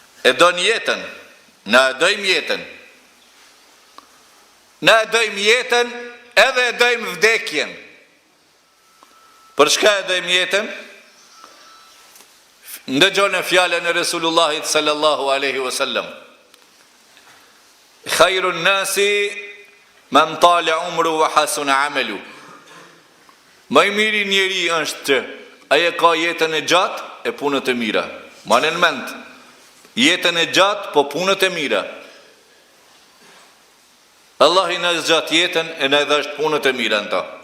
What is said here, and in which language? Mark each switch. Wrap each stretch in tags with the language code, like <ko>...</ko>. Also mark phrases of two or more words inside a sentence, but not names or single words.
<sq>e don jetën, na e dojmë jetën. Na e dojmë jetën edhe e dojmë vdekjen. Për çka e dojmë jetën? Ndëgjone fjalën e Resulullahit</sq> <ar>صلى الله عليه وسلم. خير الناس من طال عمره وحسن عمله.</ar> <sq>Më i miri njeri është ai e ka jetën e gjatë e punët e mira. Manë në mend, jetën e gjatë po punët e mira. Allah i na zgjat jetën e na dhash punët e mira në ta.</sq>